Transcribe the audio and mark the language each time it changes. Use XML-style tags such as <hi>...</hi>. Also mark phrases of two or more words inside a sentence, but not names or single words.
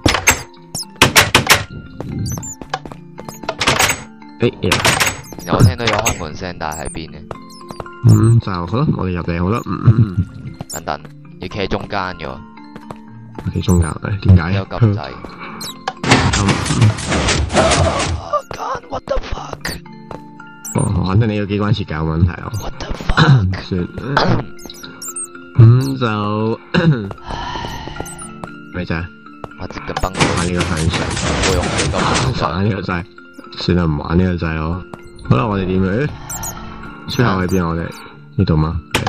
<yue>然後我聽到有開門聲，但係喺邊呢？就好啦，我哋入嚟好啦。等等，要企喺中間嘅喎。企中間點解？有撳掣。</yue> <en>What the fuck？</en> <yue>我肯定你個機關設計有問題啊。</yue> <en>What the fuck？</en> <yue>算。就咩啫？我接近崩潰。玩呢個向上。我用呢個。玩呢個掣。算啦，唔玩呢個掣咯。好啦，我哋點樣？出口喺邊？我哋呢度嗎？</yue>